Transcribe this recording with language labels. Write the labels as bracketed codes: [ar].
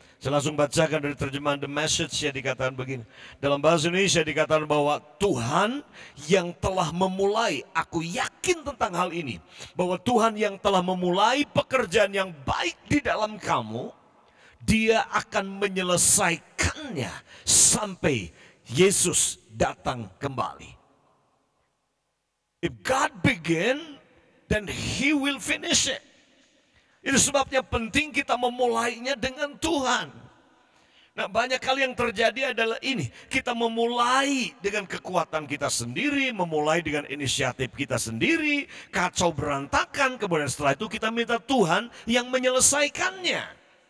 [id] Saya langsung bacakan dari terjemahan The Message, ya, dikatakan begini. Dalam bahasa Indonesia dikatakan bahwa Tuhan yang telah memulai, aku yakin tentang hal ini, bahwa Tuhan yang telah memulai pekerjaan yang baik di dalam kamu, Dia akan menyelesaikannya sampai Yesus datang kembali. [en] If God begin, then He will finish it. [id] Itu sebabnya penting kita memulainya dengan Tuhan. Nah, banyak kali yang terjadi adalah ini. Kita memulai dengan kekuatan kita sendiri, memulai dengan inisiatif kita sendiri, kacau berantakan, kemudian setelah itu kita minta Tuhan yang menyelesaikannya.